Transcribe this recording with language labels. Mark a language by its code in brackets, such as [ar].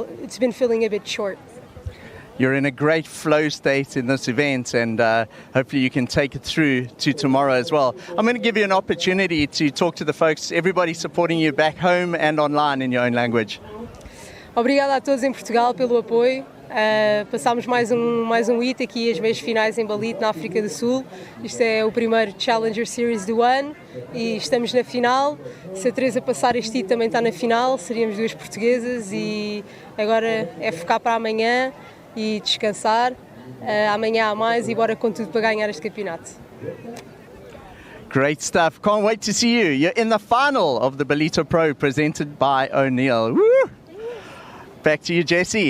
[en] It's been feeling a bit short. You're in a great flow state in this event, and hopefully you can take it through to tomorrow as well. I'm going to give you an opportunity to talk to the folks, everybody supporting you back home and online in your own language. [pt] Obrigada a todos em Portugal pelo apoio. Passámos mais um hit aqui, as meias finais em Ballito, na África do Sul. Isto é o primeiro Challenger Series do ano e estamos na final. Se a Teresa passar este hit também está na final, seríamos 2 portuguesas e agora é focar para amanhã e descansar. Amanhã há mais e bora com tudo para ganhar este campeonato. [en] Great stuff. Can't wait to see you. You're in the final of the Ballito Pro presented by O'Neill. Woo! Back to you, Jesse.